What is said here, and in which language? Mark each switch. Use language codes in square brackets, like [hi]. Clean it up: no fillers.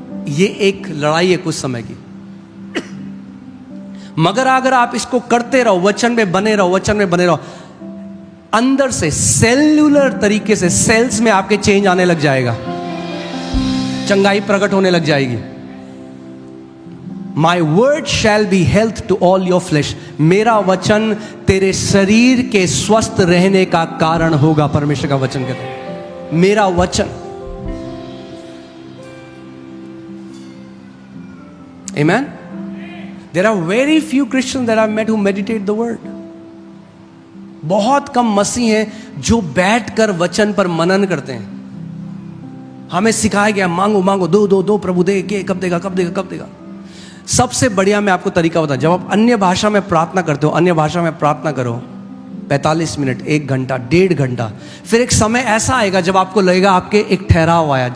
[hi] ये एक लड़ाई है कुछ समय की, मगर अगर आप इसको करते रहो, वचन में बने रहो, वचन में बने रहो, अंदर से सेल्यूलर तरीके से सेल्स में आपके चेंज आने लग जाएगा, चंगाई प्रकट होने लग जाएगी। [en] My word shall be health to all your flesh. [hi] मेरा वचन तेरे शरीर के स्वस्थ रहने का कारण होगा, परमेश्वर का वचन कहता है। मेरा वचन, Amen? [en] There are very few Christians that I've met who meditate the word. [hi] बहुत कम मसीह हैं जो बैठकर वचन पर मनन करते हैं। हमें सिखाया गया मांगो मांगो, दो दो दो, प्रभु दे, कब देगा कब देगा कब देगा। सबसे बढ़िया मैं आपको तरीका बताऊं, जब आप अन्य भाषा में प्रार्थना करते हो, अन्य भाषा में प्रार्थना करो 45 मिनट, 1 घंटा, 1.5 घंटा, फिर एक समय ऐसा आएगा जब आपको लगेगा आपके एक ठहराव आया।